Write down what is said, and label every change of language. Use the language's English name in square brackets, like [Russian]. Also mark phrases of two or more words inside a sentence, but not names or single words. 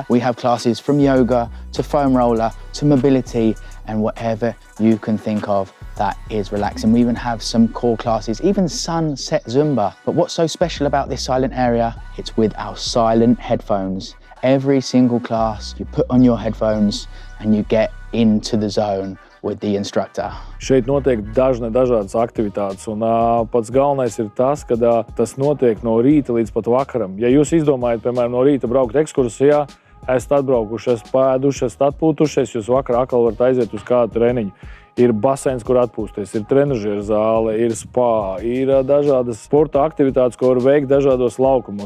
[English] We have classes from yoga to foam roller to mobility and whatever you can think of that is relaxing. We even have some core classes, even sunset Zumba. But what's so special about this silent area? It's with our silent headphones. Every single class, you put on your headphones and you get into the zone with the instructor. [Latvian] Šeit notiek dažādas aktivitātes, un pats galvenais ir tas, ka tas notiek no rīta līdz pat vakaram. Ja jūs izdomājat, piemēram, no rīta braukt ekskursijā, esat atbraukuši, esat pēduši, esat atpūtušies, jūs vakarā atkal varat aiziet uz kādu treniņu. Ir baseins, kur atpūsties, ir trenažieru zāle, ir spā, ir dažādas sporta aktivitātes, ko var veikt dažādos laukumos.